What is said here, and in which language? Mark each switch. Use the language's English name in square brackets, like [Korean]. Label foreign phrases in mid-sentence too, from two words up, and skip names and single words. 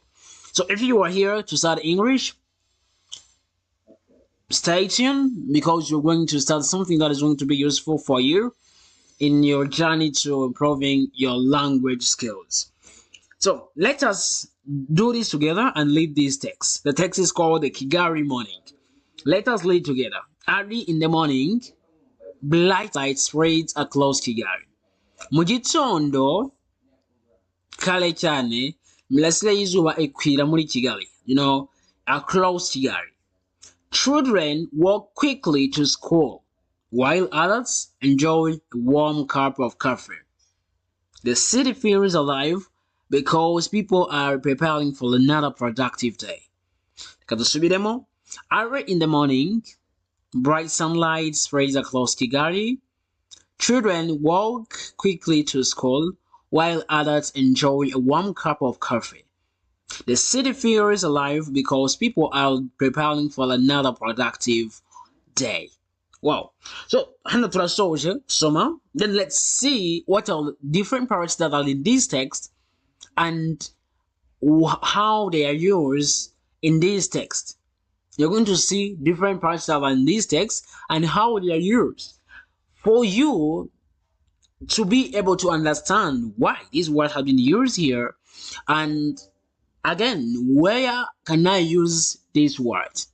[English] So if you are here to start English, stay tuned because you're going to start something that is going to be useful for you in your journey to improving your language skills. So let us do this together and read this text. The text is called the Kigali Morning. Let us read together. Early in the morning, bright light spreads across Kigali. [Kinyarwanda] Mu gitondo kare cyane imirasire y'izuba ikwira muri Kigali, [English] across Kigali. Children walk quickly to school, while adults enjoy a warm cup of coffee. The city feels alive because people are preparing for another productive day. [Kinyarwanda] Kadusubiremo. [English] Early in the morning, bright sunlight spreads across Kigali. Children walk quickly to school, while adults enjoy a warm cup of coffee. The city feels alive because people are preparing for another productive day. Wow. So, [Kinyarwanda] hano turasoje soma. [English] Then let's see what are the different parts that are in this text and how they are used in this text. You're going to see different parts that are in this text and how they are used for you to be able to understand why this word has been used here, and again, where can I use this word?